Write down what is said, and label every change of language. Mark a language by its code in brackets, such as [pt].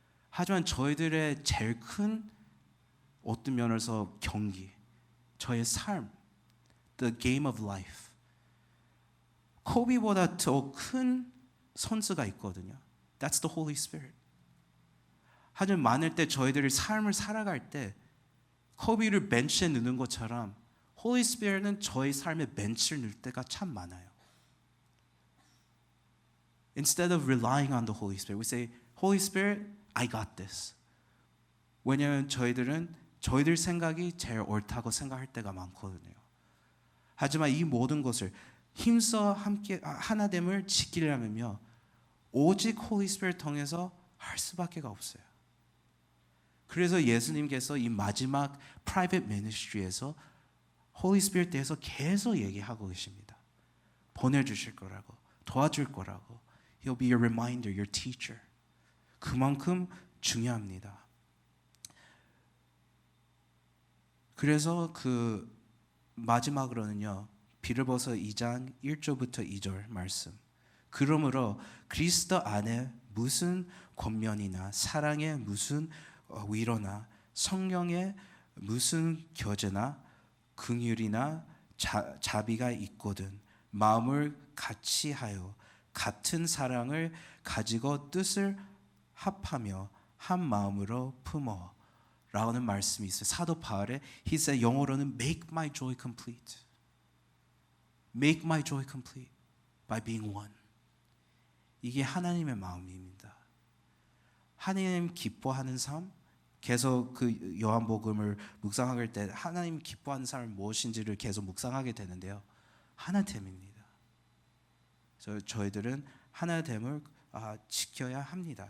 [ko] 하지만 저희들의 제일 큰 어떤 면에서 경기, 저의 삶, [en] the game of life, [ko] 코비보다 더 큰 선수가 있거든요. [en] That's the Holy Spirit. [ko] 하지만 많을 때 저희들이 삶을 살아갈 때 코비를 벤치에 넣는 것처럼 Holy Spirit은 저희 삶에 벤치를 넣을 때가 참 많아요. [en] Instead of relying on the Holy Spirit, we say, Holy Spirit, I got this. [ko] 왜냐하면 저희들은 저희들 생각이 제일 옳다고 생각할 때가 많거든요. 하지만 이 모든 것을 힘써 함께 하나됨을 지키려면요, 오직 Holy Spirit 통해서 할 수밖에 없어요. 그래서 예수님께서 이 마지막 [en] private ministry [ko] 에서 Holy Spirit 대해서 계속 얘기하고 계십니다. 보내주실 거라고, 도와줄 거라고. [en] He'll be your reminder, your teacher. [ko] 그만큼 중요합니다. 그래서 그 마지막으로는요, 빌립보서 2장 1절부터 2절 말씀. 그러므로 그리스도 안에 무슨 권면이나 사랑의 무슨 위로나 성령의 무슨 교제나 긍휼이나 자비가 있거든 마음을 같이 하여 같은 사랑을 가지고 뜻을 합하며 한 마음으로 품어 라는 말씀이 있어요. 사도 바울의 [en] he said, [ko] 영어로는 [en] make my joy complete. Make my joy complete by being one. [ko] 이게 하나님의 마음입니다. 하나님 기뻐하는 삶, 계속 그 요한복음을 묵상할 때 하나님 기뻐하는 삶이 무엇인지를 계속 묵상하게 되는데요. 하나됨입니다. 그래서 저희들은 하나됨을 지켜야 합니다.